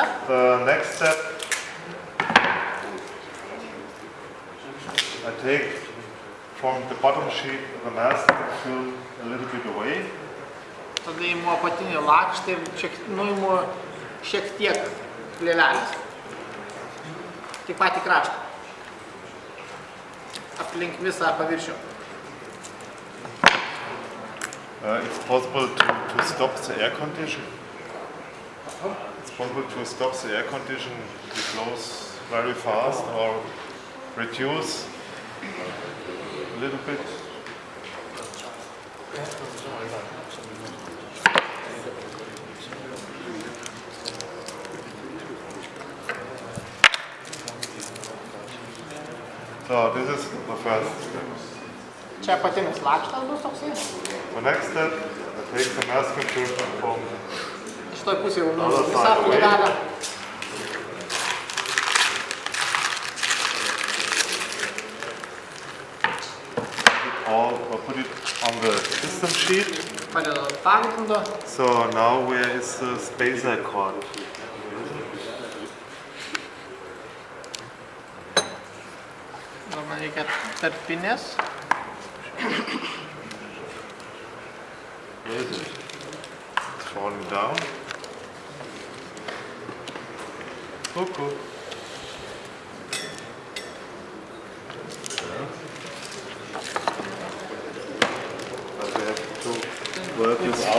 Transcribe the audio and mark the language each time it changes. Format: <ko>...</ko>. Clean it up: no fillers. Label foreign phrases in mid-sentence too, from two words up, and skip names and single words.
<en>The next step, I take from the bottom sheet the mask and fill a little bit away.</en> <lt>Tada imu apatinį lakštį ir nuimu šiek tiek plėvelės. Tik patį kraštą. Aplink visą paviršių.</lt> <en>It's possible to stop the air condition. It's possible to stop the air condition to close very fast or reduce a little bit. So this is the first step.</en> <lt>Čia apatinis lakštas bus toksai.</lt> <en>The next step, I take the mask insertion from</en> <lt>Šitoj pusėje jau visą plėvelę.</lt> <en>Put it on the system sheet.</en> <lt>Padedu ant pagrindo.</lt> <en>So now where is the spacer cord?</en> <lt>Dabar man reikia tarpinės.</lt> <en>Where is it? It's falling down. Cool. But we have to work this out</en>